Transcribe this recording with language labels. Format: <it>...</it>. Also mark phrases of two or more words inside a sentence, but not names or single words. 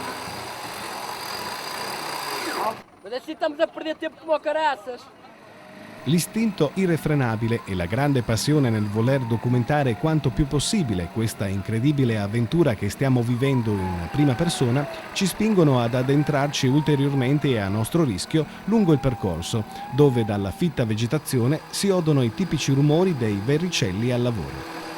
<pt>Mas assim estamos a perder tempo como caraças.</pt> <it>L'istinto irrefrenabile e la grande passione nel voler documentare quanto più possibile questa incredibile avventura che stiamo vivendo in prima persona ci spingono ad addentrarci ulteriormente e a nostro rischio lungo il percorso, dove dalla fitta vegetazione si odono i tipici rumori dei verricelli al lavoro.</it>